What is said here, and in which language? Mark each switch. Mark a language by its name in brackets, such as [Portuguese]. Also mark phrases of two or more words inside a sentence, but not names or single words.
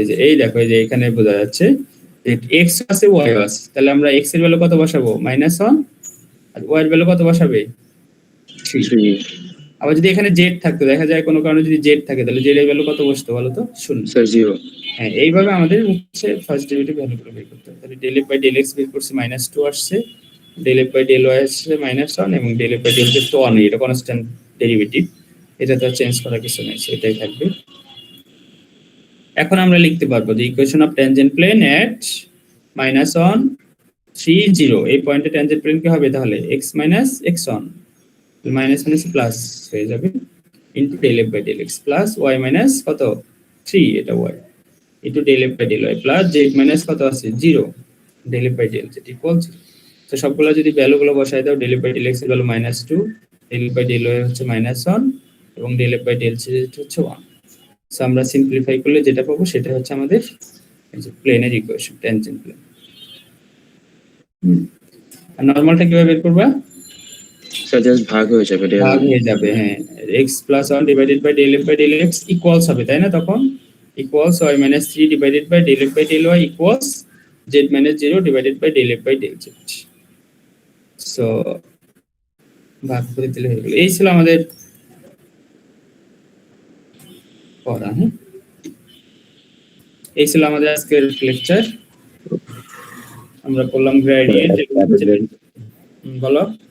[Bangla] যে এই দেখো, এই যে এখানে বোঝা যাচ্ছে যে x আছে y আছে, তাহলে আমরা x এর ভ্যালু কত বসাবো? -1, আর y এর ভ্যালু কত বসাবে? 3। আবার যদি এখানে z থাকতো, দেখা যায় কোনো কারণে যদি z থাকে, তাহলে z এর ভ্যালু কত বসতো বলো তো? 0 স্যার 0। হ্যাঁ, এইভাবে আমাদের হচ্ছে [English] first derivative [Bangla] ভ্যালুগুলো বের করতে হবে। তাহলে [English] del f by del x [Bangla] বের করছি -2 আসছে, [English] del f by del y [Bangla] আসছে -1, এবং [English] del f by del z [Bangla] তো 1, এটা [English] constant derivative, [Bangla] এটা তো চেঞ্জ করার কিছু নেই, সেটাই থাকবে। এখন আমরা লিখতে পারবো যে [English] equation of tangent plane at [Bangla] -1 3 0, এই পয়েন্টে [English] tangent plane [Bangla] কি হবে? তাহলে [English] x minus x1 minus minus plus [Bangla] হয়ে যাবে [English] into del f by del x plus y minus [Bangla] কত 3, এটা y [English] into del f by del y plus z minus [Bangla] কত আছে 0, [English] del f by del z equal 0. [Bangla] তো সবগুলো যদি ভ্যালুগুলো বসাই দাও, [English] del f by del x [Bangla] এর ভ্যালু -2, [English] del f by del y [Bangla] হচ্ছে -1, এবং [English] del f by del z [Bangla] হচ্ছে 1। সো আমরা সিম্পলিফাই করলে যেটা পাবো সেটা হচ্ছে আমাদের এই যে প্লেনের ইকুয়েশন, [English] tangent plane. [Bangla] আর নরমালটা কিভাবে বের করবা? স্যার জাস্ট ভাগ হয়ে যাবে, ভাগ হয়ে যাবে, হ্যাঁ, [English] x plus 1 divided by del f by del x equals [Bangla] হবে, তাই না? তখন [English] equals y minus 3 divided by del f by del y equals z minus 0 divided by del f by del z। [Bangla] সো ভাগ করে দিলে হয়ে গেল। এই ছিল আমাদের পড়া। হ্যাঁ, এই ছিল আমাদের আজকের লেকচার। আমরা করলাম গ্রেডিয়েন্ট। বলো।